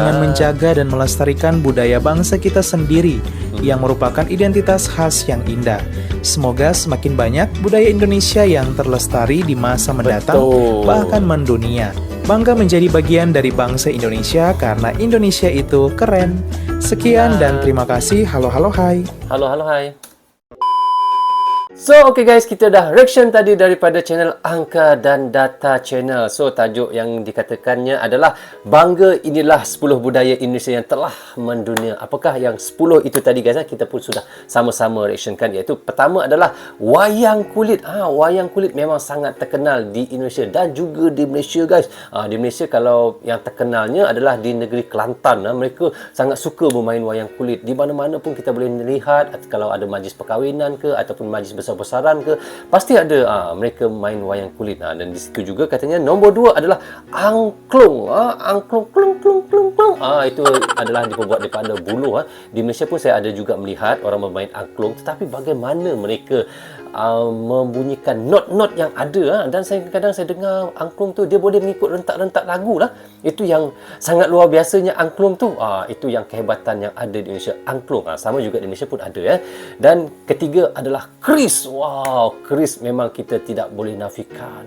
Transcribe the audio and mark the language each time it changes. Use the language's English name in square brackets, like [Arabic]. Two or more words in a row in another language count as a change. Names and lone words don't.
[Indonesian] dengan menjaga dan melestarikan budaya bangsa kita sendiri yang merupakan identitas khas yang indah. Semoga semakin banyak budaya Indonesia yang terlestari di masa mendatang, Betul. bahkan mendunia. Bangga menjadi bagian dari bangsa Indonesia karena Indonesia itu keren. Sekian dan terima kasih. [Malay] Halo, halo, hai. Halo, halo, hai. [English] So, okay guys, [Malay] kita dah reaction tadi daripada channel Angka dan Data Channel. So, tajuk yang dikatakannya adalah Bangga inilah 10 budaya Indonesia yang telah mendunia. Apakah yang 10 itu tadi guys? Kita pun sudah sama-sama reactionkan, iaitu pertama adalah wayang kulit. Wayang kulit memang sangat terkenal di Indonesia dan juga di Malaysia guys. Di Malaysia kalau yang terkenalnya adalah di negeri Kelantan. Mereka sangat suka bermain wayang kulit. Di mana-mana pun kita boleh melihat, kalau ada majlis perkahwinan ke ataupun majlis besar-besaran ke, pasti ada mereka main wayang kulit. Dan di situ juga katanya nombor 2 adalah angklung. Angklung klung klung klung klung. Itu adalah dibuat daripada buluh. Di Malaysia pun saya ada juga melihat orang bermain angklung, tetapi bagaimana mereka membunyikan not-not yang ada. Dan kadang saya dengar angklung tu dia boleh mengikut rentak-rentak lagu lah. Itu yang sangat luar biasanya angklung tu. Itu yang kehebatan yang ada di Indonesia, angklung. Sama juga di Malaysia pun ada. Dan ketiga adalah keris. Wow, keris memang kita tidak boleh nafikan.